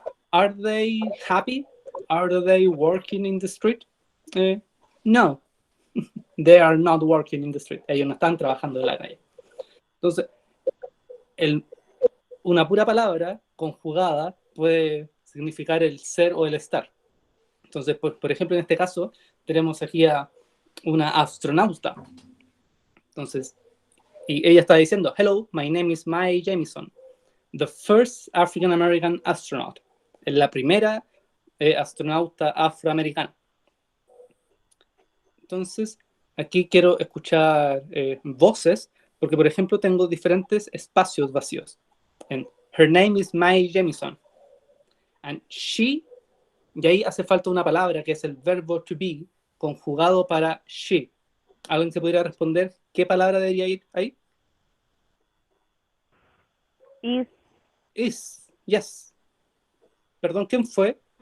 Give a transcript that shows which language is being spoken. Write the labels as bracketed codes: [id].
[en] Are they happy? Are they working in the street? No, They are not working in the street. [es] Ellos no están trabajando en la calle. Entonces, una pura palabra conjugada puede significar el ser o el estar. Entonces, por ejemplo, en este caso, tenemos aquí a una astronauta. Entonces, y ella está diciendo, [en] hello, my name is Mae Jemison, the first African American astronaut. [es] Es la primera astronauta afroamericana. Entonces, aquí quiero escuchar voces, porque, por ejemplo, tengo diferentes espacios vacíos. [en] And her name is Mae Jemison. And she, [es] y ahí hace falta una palabra que es el verbo to be, conjugado para she. ¿Alguien se podría responder qué palabra debería ir ahí? [en] Is. Is, yes. [es] Perdón, ¿quién fue?